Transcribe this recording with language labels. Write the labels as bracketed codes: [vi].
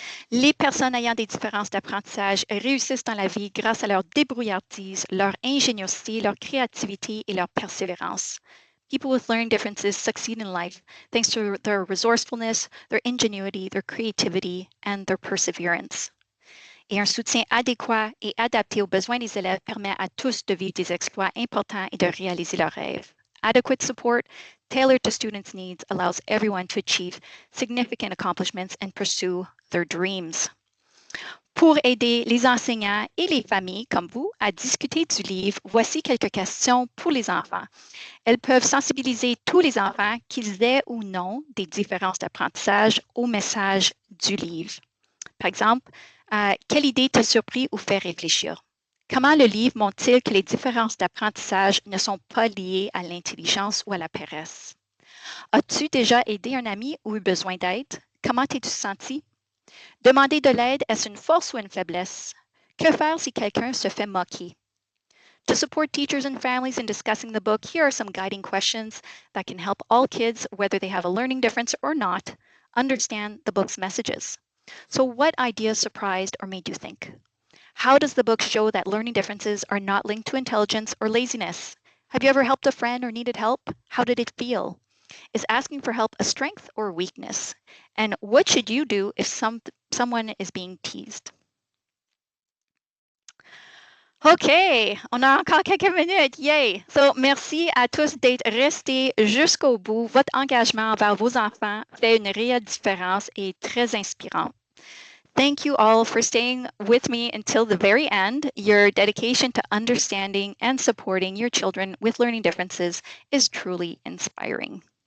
[fr] Les personnes ayant des différences d'apprentissage réussissent dans la vie grâce à leur débrouillardise, leur ingéniosité, leur créativité et leur persévérance. [en] People with learning differences succeed in life thanks to their resourcefulness, their ingenuity, their creativity, and their perseverance. [fr] Et un soutien adéquat et adapté aux besoins des élèves permet à tous de vivre des exploits importants et de réaliser leurs rêves. [en] Adequate support, tailored to students' needs, allows everyone to achieve significant accomplishments and pursue their dreams. [fr] Pour aider les enseignants et les familles comme vous à discuter du livre, voici quelques questions pour les enfants. Elles peuvent sensibiliser tous les enfants, qu'ils aient ou non des différences d'apprentissage, au message du livre. Par exemple, quelle idée t'a surpris ou fait réfléchir? Comment le livre montre-t-il que les différences d'apprentissage ne sont pas liées à l'intelligence ou à la paresse? As-tu déjà aidé un ami ou eu besoin d'aide? Comment t'es-tu senti? Demander de l'aide, est-ce une force ou une faiblesse? Que faire si quelqu'un se fait moquer? [en] To support teachers and families in discussing the book, here are some guiding questions that can help all kids, whether they have a learning difference or not, understand the book's messages. So what ideas surprised or made you think? How does the book show that learning differences are not linked to intelligence or laziness? Have you ever helped a friend or needed help? How did it feel? Is asking for help a strength or a weakness? And what should you do if someone is being teased? [fr] OK, on a encore quelques minutes. Yay! So, merci à tous d'être restés jusqu'au bout. Votre engagement envers vos enfants fait une réelle différence et est très inspirant. [en] Thank you all for staying with me until the very end. Your dedication to understanding and supporting your children with learning differences is truly inspiring.